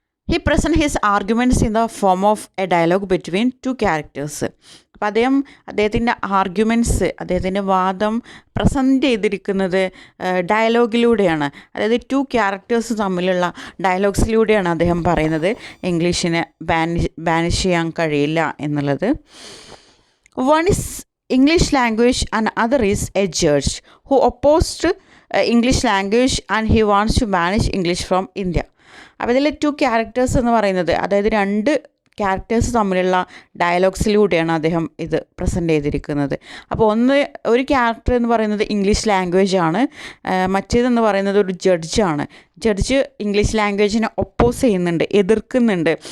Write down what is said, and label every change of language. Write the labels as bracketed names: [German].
[English] He presents his arguments in the form of a dialogue between two characters. [Malayalam] അപ്പോൾ അദ്ദേഹത്തിൻ്റെ arguments, അദ്ദേഹത്തിൻ്റെ വാദം present ചെയ്തിരിക്കുന്നത് ഡയലോഗിലൂടെയാണ്. അതായത് ടു ക്യാരക്ടേഴ്സ് തമ്മിലുള്ള ഡയലോഗ്സിലൂടെയാണ് അദ്ദേഹം പറയുന്നത് ഇംഗ്ലീഷിനെ ബാനിഷ് ചെയ്യാൻ കഴിയില്ല എന്നുള്ളത്. [English] One is English language and other is a judge who opposed English language and he wants to banish English from India. [Malayalam] അപ്പോൾ ഇതിൽ ടു ക്യാരക്ടേഴ്സ് എന്ന് പറയുന്നത്, അതായത് രണ്ട് ക്യാരക്ടേഴ്സ് തമ്മിലുള്ള ഡയലോഗ്സിലൂടെയാണ് അദ്ദേഹം ഇത് പ്രസൻറ്റ് ചെയ്തിരിക്കുന്നത്. അപ്പോൾ ഒരു ക്യാരക്ടർ എന്ന് പറയുന്നത് ഇംഗ്ലീഷ് ലാംഗ്വേജ് ആണ്, മറ്റേതെന്ന് പറയുന്നത് ഒരു ജഡ്ജാണ്. ജഡ്ജ് ഇംഗ്ലീഷ് ലാംഗ്വേജിനെ ഒപ്പോസ് ചെയ്യുന്നുണ്ട്, എതിർക്കുന്നുണ്ട്.